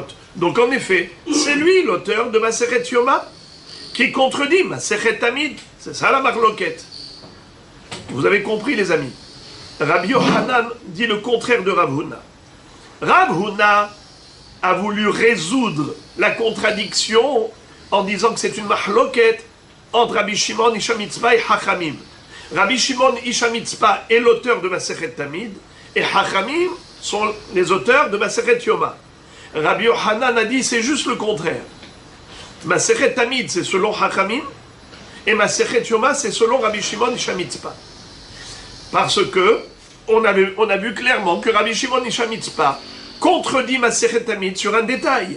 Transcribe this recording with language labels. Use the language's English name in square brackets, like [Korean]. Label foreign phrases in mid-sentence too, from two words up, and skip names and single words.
[French] Donc en effet, c'est lui l'auteur de Masechet Yoma qui contredit Masechet Tamid. C'est ça la marloquette. Vous avez compris les amis. Rabbi Yochanan dit le contraire de Rav Huna. Rav Huna a voulu résoudre la contradiction en disant que c'est une marloquette entre Rabbi Shimon Ish Mitzpah et Hachamim. Rabbi Shimon Ish Mitzpah est l'auteur de Masechet Tamid et Hachamim sont les auteurs de Masechet Yoma. Rabbi Yochanan a dit c'est juste le contraire. Masechet Tamid c'est selon Hachamim et Masechet Yoma c'est selon Rabbi Shimon Ish Mitzpah. Parce que on a vu clairement que Rabbi Shimon Ish Mitzpah contredit Masechet Tamid sur un détail.